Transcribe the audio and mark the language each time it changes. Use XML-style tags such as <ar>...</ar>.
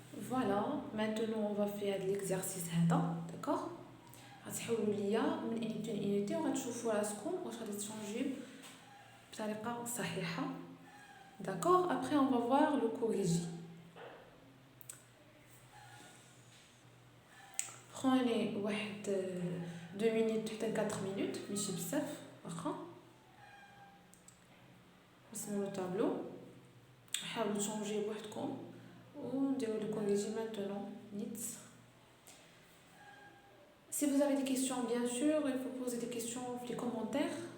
<fr>فوالا maintenant on va faire l'exercice هذا. داكوغ.</fr> <ar>غتحولوا ليا من انيتي لانيتي وغتشوفوا راسكم واش غادي تشونجيو بطريقه صحيحه.</ar> <fr>D'accord. Après, on va voir le corrigé. Prenez 2 minutes حتى 4 minutes ماشي بزاف واخا.</fr> <ar>رسموا لو طابلو حاولوا تشونجي بوحدكم ونديروا le corrigé maintenant. Nits.</ar> <fr>Si vous avez des questions, bien sûr, il faut poser des questions dans les commentaires.</fr>